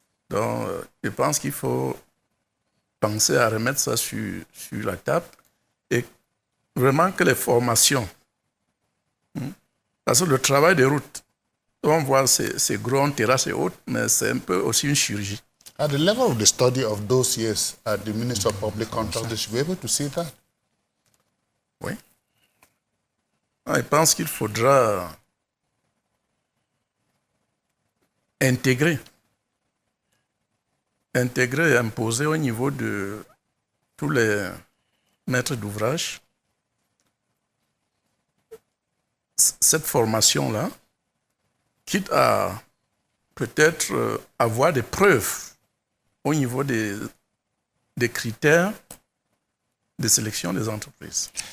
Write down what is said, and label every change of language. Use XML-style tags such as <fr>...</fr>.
<fr>Donc, je pense qu'il faut penser à remettre ça sur la table et vraiment que les formations, parce que le travail de route, on voit c'est gros, terrasse et autres, mais c'est un peu aussi une chirurgie.</fr> <en>At the level of the study of those years at the Ministry of Public Control, they should be able to see that.</en> <fr>Oui. Je pense qu'il faudra intégrer et imposer au niveau de tous les maîtres d'ouvrage cette formation-là, quitte à peut-être avoir des preuves au niveau des critères de sélection des entreprises.</fr>